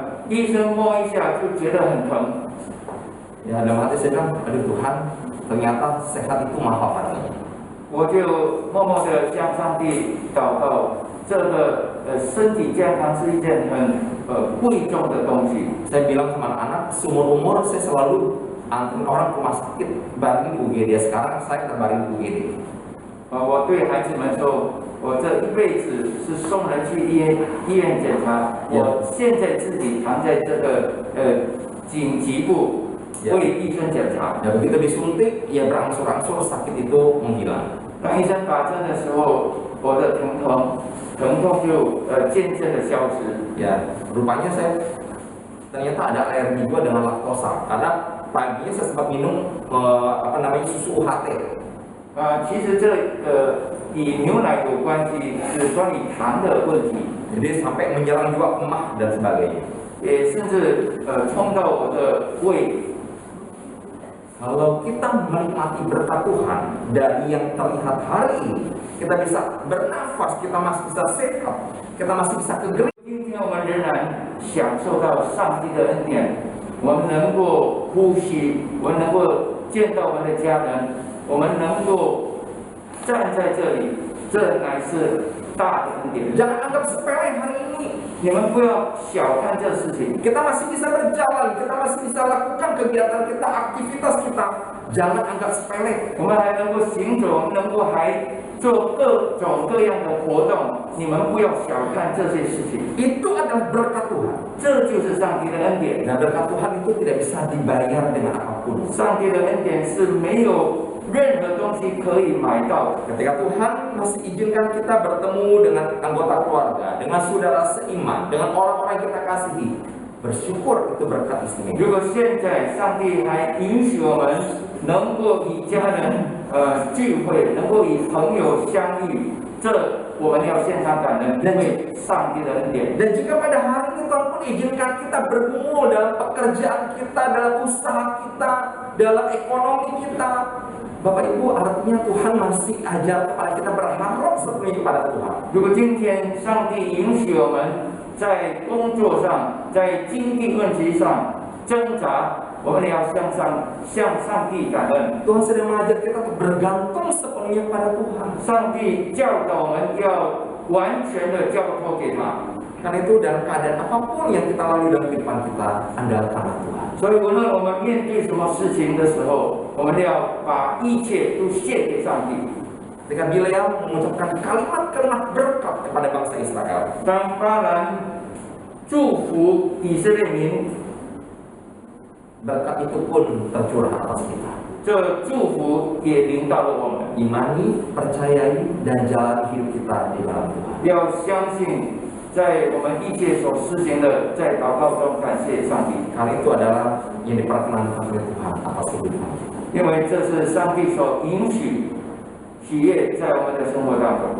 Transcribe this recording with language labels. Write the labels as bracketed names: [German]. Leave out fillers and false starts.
[Chinese] 医生摸一下就觉得很疼。 [Indonesian] Ya dalam hati saya bilang, aduh Tuhan, ternyata sehat itu mahal harganya. [Chinese] 我就默默地向上帝祷告，这个身体健康是一件很贵重的东西。 [Indonesian] Saya bilang sama anak-anak, seumur-umur saya selalu anterin orang ke rumah sakit, baring UGD. Sekarang saya terbaring UGD. [Chinese] 我对孩子们说，我这一辈子是送人去医院检查，我现在自己躺在这个紧急部为医生检查。 [Indonesian] Ya begitu disuntik, ya berangsur-angsur sakit itu menghilang. [Chinese] 当医生打针的时候，我的疼痛就渐渐的消失。 [Indonesian] Ya, rupanya saya ternyata ada alergi juga dengan laktosa karena paginya saya sempat minum susu UHT. [Chinese] 其实这与牛奶有关系，是关于糖的问题， [Indonesian] Jadi sampai menyerang juga emah dan sebagainya. [Chinese] 也甚至冲到我的胃。 [Indonesian] Kalau kita menikmati berkat Tuhan dari yang terlihat hari ini, kita bisa bernafas, kita masih bisa sehat, kita masih bisa ke gereja. [Chinese] 今天我们仍然享受到上帝的恩典，我们能够呼吸，我们能够见到我们的家人，我们能够站在这里，这乃是大的恩典。 [Indonesian] Jangan anggap sepele hari ini. [Chinese] 你们不要小看这事情。 [Indonesian] Kita masih bisa berjalan, kita masih bisa lakukan kegiatan kita, aktivitas kita. Jangan anggap sepele. [Chinese] 我们还能够行走，能够还做各种各样的活动，你们不要小看这些事情， [Indonesian] Itu adalah berkat Tuhan. [Chinese] 这就是上帝的恩典。 [Indonesian] Dan berkat Tuhan itu tidak bisa dibayar dengan apapun. [Chinese] 上帝的恩典是没有任何东西可以买到的。 [Indonesian] Ketika Tuhan masih izinkan kita bertemu dengan anggota keluarga, dengan saudara seiman, dengan orang-orang yang kita kasihi, bersyukur itu berkat istimewa. [Chinese] 如果现在上帝还允许我们能够与家人聚会，能够与朋友相遇，这我们要献上感恩，因为上帝的恩典。 [Indonesian] Dan jika pada hari ini Tuhan pun izinkan kita bergumul dalam pekerjaan kita, dalam usaha kita, dalam ekonomi kita, Bapak Ibu, artinya Tuhan masih ajar kepada kita berharap sepenuhnya kepada Tuhan. [Chinese] 如果今天上帝允许我们在工作上、在经济问题上挣扎，我们也要向上帝感恩。 [Indonesian] Tuhan sedang mengajar kita untuk bergantung sepenuhnya pada Tuhan. [Chinese] 上帝教导我们要完全的交托给他。 [Indonesian] Karena itu dalam keadaan apapun yang kita lalui dalam kehidupan kita, andalkanlah Tuhan. [Chinese] 所以无论我们面对什么事情的时候，我们要把一切都献给上帝。 [Indonesian] Ketika Bileam mengucapkan kalimat-kalimat berkat kepada bangsa Israel, [Chinese] 当巴兰祝福以色列民， [Indonesian] berkat itu pun tercurah atas kita. [Chinese] 这祝福也临到了我们。 [Indonesian] Imani, percayai, dan jalani hidup kita di dalam Tuhan. [Chinese] 要相信，在我们一切所施行的，在祷告中感谢上帝， [Indonesian] Karena itu adalah yang diperkenankan oleh Tuhan atas hidup kita. [Chinese] 因为这是上帝所允许喜悦在我们的生活当中。